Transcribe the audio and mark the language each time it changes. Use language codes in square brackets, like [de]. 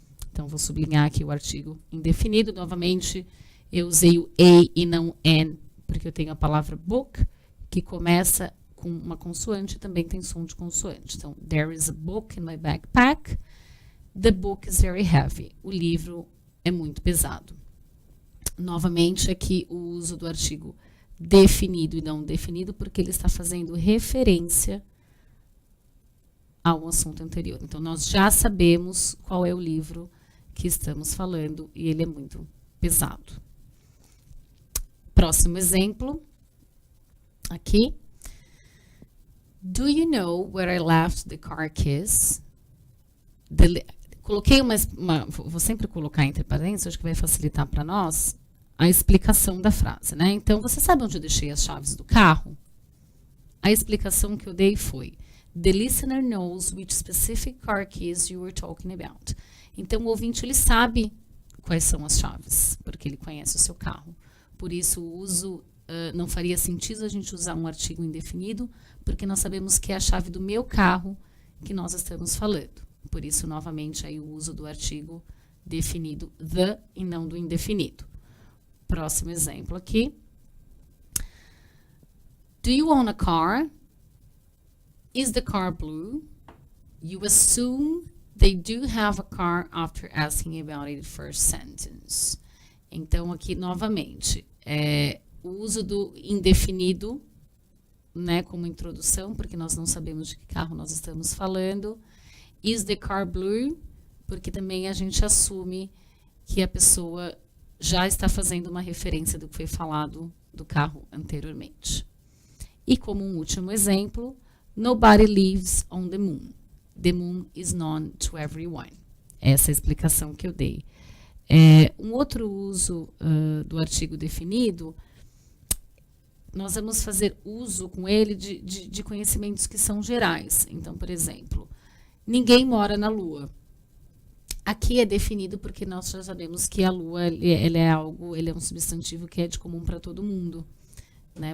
[pt] Então, vou sublinhar aqui o artigo indefinido. Novamente, eu usei o a e não an, porque eu tenho a palavra book, que começa com uma consoante e também tem som de consoante. [en] Então, there is a book in my backpack. The book is very heavy. [pt] O livro é muito pesado. Novamente, aqui o uso do artigo definido e não definido, porque ele está fazendo referência ao assunto anterior. Então, nós já sabemos qual é o livro que estamos falando e ele é muito pesado. Próximo exemplo, aqui. [en] Do you know where I left the car keys? [pt] Coloquei vou sempre colocar entre parênteses, acho que vai facilitar para nós a explicação da frase, né? Então, você sabe onde eu deixei as chaves do carro? A explicação que eu dei foi: [en] the listener knows which specific car keys you were talking about. [pt] Então, o ouvinte, ele sabe quais são as chaves, porque ele conhece o seu carro. Por isso, o uso não faria sentido a gente usar um artigo indefinido, porque nós sabemos que é a chave do meu carro que nós estamos falando. Por isso, novamente, aí o uso do artigo definido the e não do indefinido. Próximo exemplo aqui. [en] Do you own a car? Is the car blue? You assume they do have a car after asking about it first sentence. [pt] Então, aqui, novamente, o uso do indefinido, né, como introdução, porque nós não sabemos de que carro nós estamos falando. [en] Is the car blue? [pt] Porque também a gente assume que a pessoa já está fazendo uma referência do que foi falado do carro anteriormente. E como um último exemplo, [en] nobody lives on the moon. The moon is known to everyone. [pt] Essa é a explicação que eu dei. Um outro uso do artigo definido, nós vamos fazer uso com ele de conhecimentos que são gerais. Então, por exemplo, ninguém mora na Lua. Aqui é definido porque nós já sabemos que a Lua ele é um substantivo que é de comum para todo mundo, né?